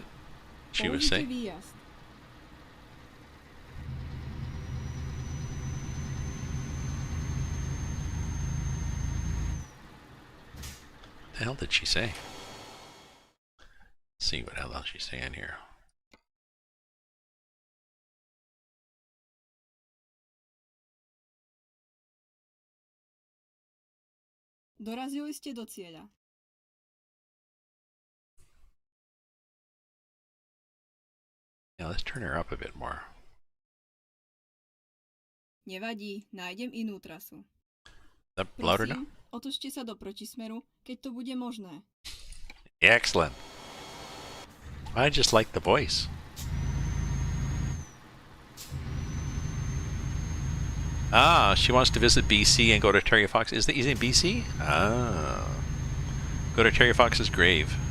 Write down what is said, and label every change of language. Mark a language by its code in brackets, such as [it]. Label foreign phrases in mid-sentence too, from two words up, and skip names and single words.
[en] She was saying. What the hell did she say? Let's see what the hell she's saying here. [sk] Dorazili ste do cieľa. [en] Yeah, let's turn her up a bit more. [sk] Nevadí, nájdem inú trasu. [en] That louder now? [sk] Prosím, otočte sa do protismeru, keď to bude možné. [en] Excellent. I just like the voice. Ah, she wants to visit BC and go to Terry Fox. Is he in BC? Ah. Go to Terry Fox's grave.